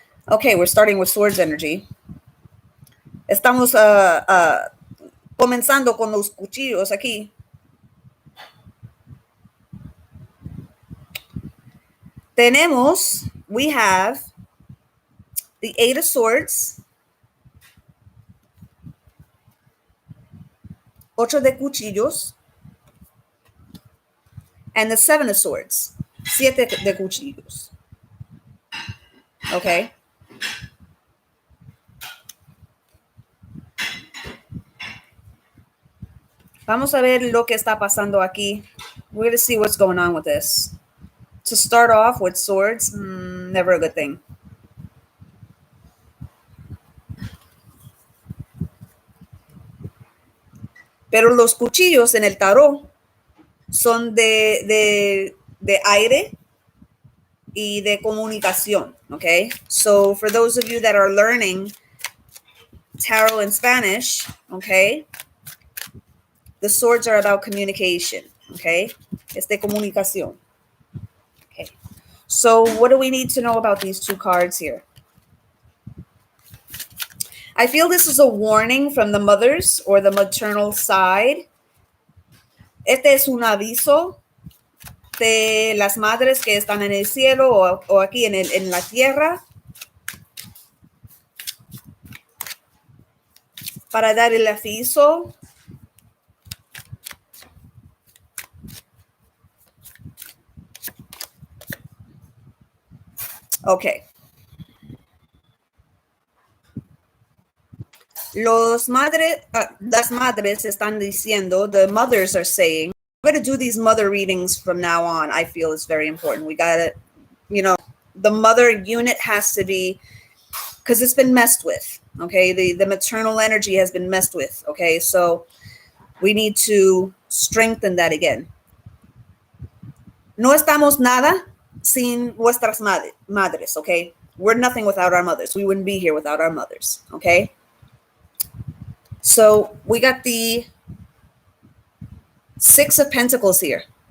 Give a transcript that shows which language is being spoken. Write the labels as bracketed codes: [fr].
[en] Okay, we're starting with Swords energy. [es] Estamos comenzando con los cuchillos aquí. [en] We have the Eight of Swords, [es] Ocho de Cuchillos, [en] and the Seven of Swords, [es] Siete de Cuchillos. [en] Okay. [es] Vamos a ver lo que está pasando aquí [en] We're going to see what's going on with this. To start off with swords, never a good thing. [es] Pero los cuchillos en el tarot son de aire y de comunicación, okay? [en] So for those of you that are learning tarot in Spanish, okay, the swords are about communication, okay? [es] Es de comunicación. [en] Okay. So what do we need to know about these two cards here? I feel this is a warning from the mothers or the maternal side. [es] Este es un aviso de las madres que están en el cielo o aquí en la tierra para dar el aviso. [en] Okay. [es] Las madres están diciendo, [en] the mothers are saying, I'm going to do these mother readings from now on. I feel it's very important. We got to, the mother unit has to be, because it's been messed with. Okay. The maternal energy has been messed with. Okay. So we need to strengthen that again. [es] No estamos nada sin nuestras madres. [en] Okay. We're nothing without our mothers. We wouldn't be here without our mothers. Okay. So we got the Six of Pentacles here.